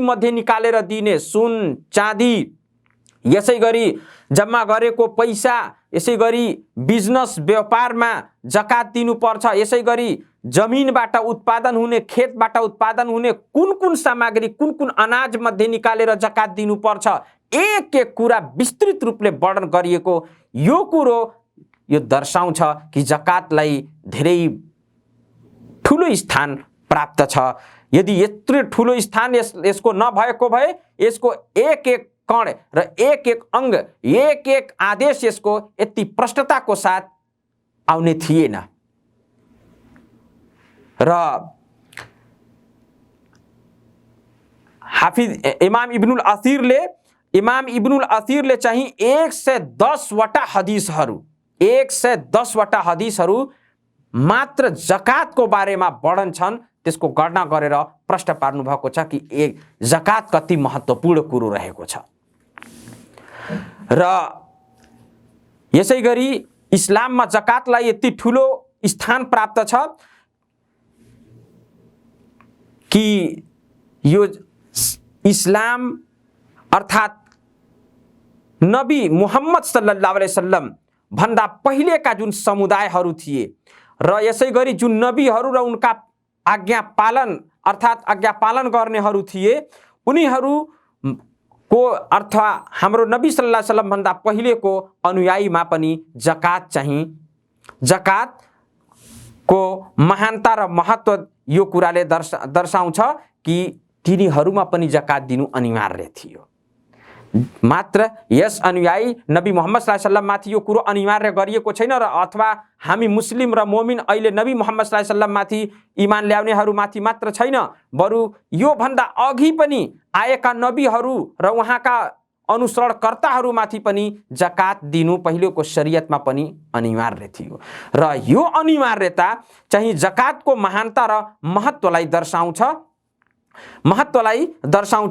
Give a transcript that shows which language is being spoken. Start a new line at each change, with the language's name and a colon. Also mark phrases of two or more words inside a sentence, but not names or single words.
Nepali: मध्ये निकालेर दिने, सुन चाँदी, यसै गरी जम्मा गरेको पैसा, यसै गरी बिजनेस व्यापारमा जकात दिनुपर्छ, यसै गरी जमिनबाट उत्पादन हुने, खेतबाट उत्पादन हुने कुन सामग्री, कुन अनाज मध्ये निकालेर जकात दिनुपर्छ, एक कुरा विस्तृत रूपले वर्णन गरिएको यो कुरो यो दर्शाउँछ कि जकातलाई धेरै ठुलो स्थान प्राप्त छ। यदि यत्रो ठुलो स्थान यसको नभएको भए यसको एक कण र एक अंग, एक आदेश यसको यति प्रष्टताको साथ आउने थिएन। र हाफिज इमाम इब्नुल असीरले चाहिँ 110वटा हदिसहरू मात्र जकातको बारेमा वर्णन छन्, त्यसको गणना गरेर प्रश्न पार्नु भएको छ कि जकात कति महत्त्वपूर्ण कुरो रहेको छ। र यसै गरी इस्लाममा जकातलाई यति ठुलो स्थान प्राप्त छ कि यो इस्लाम अर्थात नबी मुहम्मद
Arabic: صلى الله عليه وسلم
Nepali: भन्दा पहिलेका जुन समुदायहरू थिए र यसै गरी जुन नबीहरू र उनका आज्ञा पालन गर्नेहरू थिए, उनीहरूको अर्थ हाम्रो नबी
Arabic: صلى الله عليه وسلم
Nepali: भन्दा पहिलेको अनुयायीमा पनि जकातको महानता र महत्त्व यो कुराले दर्शाउँछ कि तिनीहरूमा पनि जकात दिनु अनिवार्य थियो। मात्र यस अनुयायी नबी मुहम्मद
Arabic: صلى الله عليه وسلم
Nepali: माथि यो कुरो अनिवार्य गरिएको छैन र अथवा हामी मुस्लिम र मोमिन अहिले नबी मुहम्मद
Arabic: صلى الله عليه وسلم
Nepali: माथि इमान ल्याउनेहरू माथि मात्र छैन, बरु यो भन्दा अघि पनि आएका नबीहरू र उहाँका अनुसरणकर्ताहरूमाथि पनि जकात दिनु पहिलेको शरीयतमा पनि अनिवार्य थियो र यो अनिवार्यता चाहिँ जकातको महानता र महत्त्वलाई दर्शाउँछ।